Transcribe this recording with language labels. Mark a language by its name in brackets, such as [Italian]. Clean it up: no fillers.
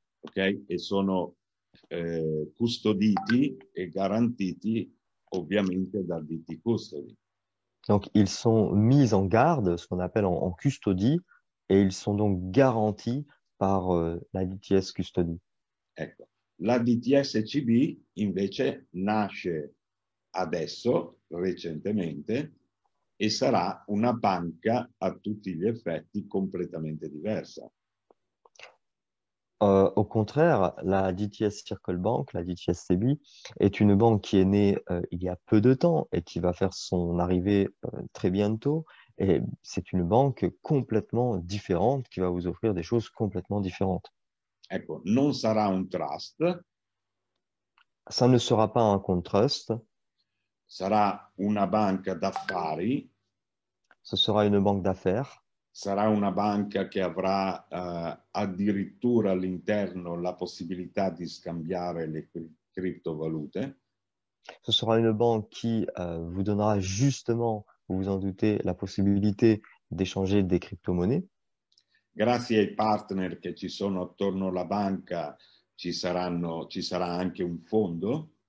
[Italian] Ok, e sono custoditi e garantiti ovviamente dal DT Custody. [French] Donc, ils sont mis en garde, ce qu'on appelle en custody, et ils sont donc garantis par la DTS Custody. [Italian] Ecco, la DTSCB invece nasce adesso, recentemente, e sarà una banca a tutti gli effetti completamente diversa. [French] Au contraire, la DTS Circle Bank, la DTS CB, est une banque qui est née il y a peu de temps et qui va faire son arrivée très bientôt. Et c'est une banque complètement différente qui va vous offrir des choses complètement différentes. [Italian] Ecco, non sarà un trust, [French] Ça ne sera pas un compte trust, [Italian] sarà una banca d'affari, [French] ce sera une banque d'affaires. [Italian] sarà una banca che avrà addirittura all'interno la possibilità di scambiare le criptovalute. [French] Ce sera une banque qui vous donnera justement, vous vous en doutez, la possibilité d'échanger des crypto-monnaies. [Italian] Grazie ai partner che ci sono attorno alla banca ci sarà anche un fondo.